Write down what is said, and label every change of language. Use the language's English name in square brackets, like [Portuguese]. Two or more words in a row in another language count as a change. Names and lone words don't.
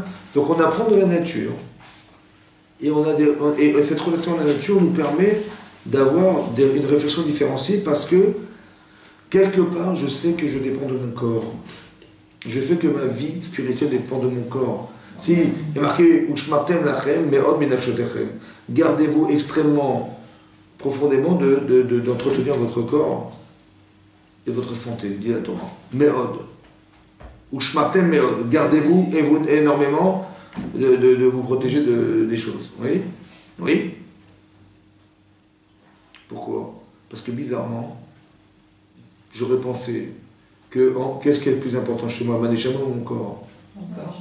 [French] Donc on apprend de la nature, et cette relation à la nature nous permet d'avoir une réflexion différenciée parce que, quelque part, je sais que je dépends de mon corps. Je sais que ma vie spirituelle dépend de mon corps. Si, il est marqué [Hebrew] ושמרתם לכם מאד מנפשותיכם. [French] Gardez-vous extrêmement profondément d'entretenir votre corps et votre santé, dit la Torah. [Hebrew] מאד. ושמרתם מאד. [French] Gardez-vous énormément de vous protéger des choses. Oui? Oui? Pourquoi? Parce que bizarrement, j'aurais pensé que qu'est-ce qui est le plus important chez moi, ma neshama ou mon corps? Mon corps.